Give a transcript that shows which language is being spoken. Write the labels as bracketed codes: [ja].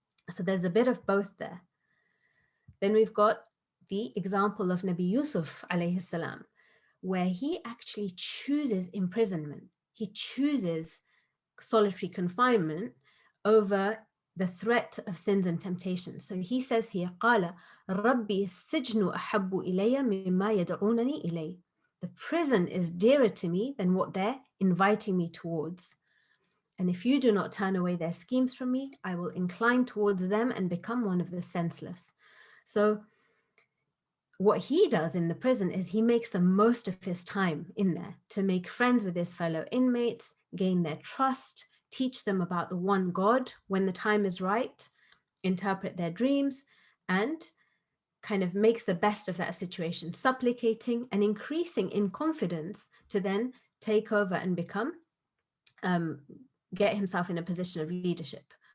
[en] So there's a bit of both there. Then we've got the example of Nabi Yusuf alayhi salam, where he actually chooses imprisonment. He chooses solitary confinement over the threat of sins and temptations. So he says here, [ar] قال ربي السجن أحب إلي مما يدعونني إليه. [en] The prison is dearer to me than what they're inviting me towards. And if you do not turn away their schemes from me, I will incline towards them and become one of the senseless. So what he does in the prison is he makes the most of his time in there to make friends with his fellow inmates, gain their trust, teach them about the one God when the time is right, interpret their dreams, and kind of makes the best of that situation, supplicating and increasing in confidence to then take over and become, get himself in a position of leadership.